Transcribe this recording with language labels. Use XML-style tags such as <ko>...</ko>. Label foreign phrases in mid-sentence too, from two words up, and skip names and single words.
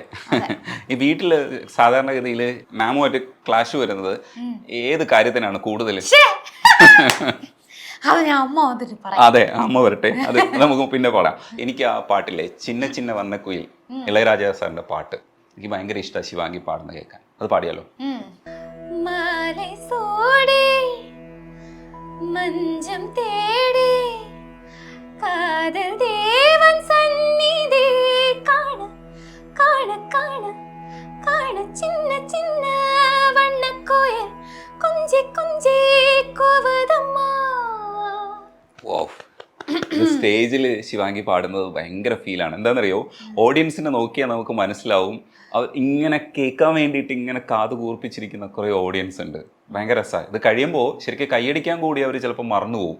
<ml>ഈ വീട്ടില് സാധാരണഗതിയിൽ മാമുമായിട്ട് ക്ലാഷ് വരുന്നത് ഏത് കാര്യത്തിനാണ് കൂടുതൽ? അത് ഞാൻ അമ്മ വന്നിട്ട് പറയാം. അതെ, അമ്മ വരട്ടെ, അത് നമുക്ക് പിന്നെ പറയാം. എനിക്ക് ആ പാട്ടില്ലേ, ചിന്ന ചിന്ന വന്ന കുയിൽ, ഇളയരാജ സാറിന്റെ പാട്ട് എനിക്ക് ഭയങ്കര ഇഷ്ടമാണ്. ശിവാംഗി പാടുന്ന കേൾക്കാൻ, അത് പാടിയാലോ?</ml> <ta>മാலை சோடி மஞ்சம் தேடி காதல் தேவன் சந்நிதி காண காண காண காண சின்ன சின்ன வண்ணக்கோயில் கொஞ்சி கொஞ்சி கோவதம்மா.</ta> <ml>സ്റ്റേജിൽ ശിവാംഗി പാടുന്നത് ഭയങ്കര ഫീലാണ്. എന്താണെന്നറിയോ, ഓഡിയൻസിനെ നോക്കിയാൽ നമുക്ക് മനസ്സിലാവും, അവർ ഇങ്ങനെ കേൾക്കാൻ വേണ്ടിയിട്ട് ഇങ്ങനെ കാത് കൂർപ്പിച്ചിരിക്കുന്ന കുറേ ഓഡിയൻസ് ഉണ്ട്. ഭയങ്കര രസമാണ്. ഇത് കഴിയുമ്പോൾ ശരിക്കും കൈയടിക്കാൻ കൂടി അവർ ചിലപ്പോൾ മറന്നുപോകും.</ml>